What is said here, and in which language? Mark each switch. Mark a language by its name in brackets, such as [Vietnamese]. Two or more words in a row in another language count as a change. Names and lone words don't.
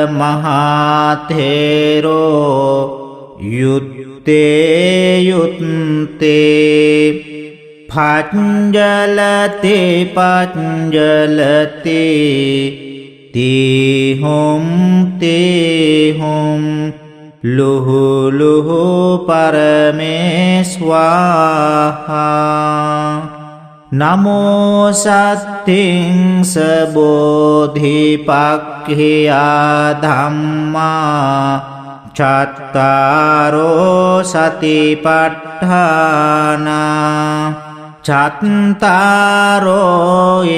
[Pali] මහතේරෝ යුත්තේ යුත්තේ පච්ජලති පච්ජලති තීහුම් තීහුම් ලුහු ලුහු පරමේශ්වාහා නමෝ සත්තිංස බෝධිපක්ඛියා ධම්මා චත්තාරෝ සතිපට්ඨානා චත්තාරෝ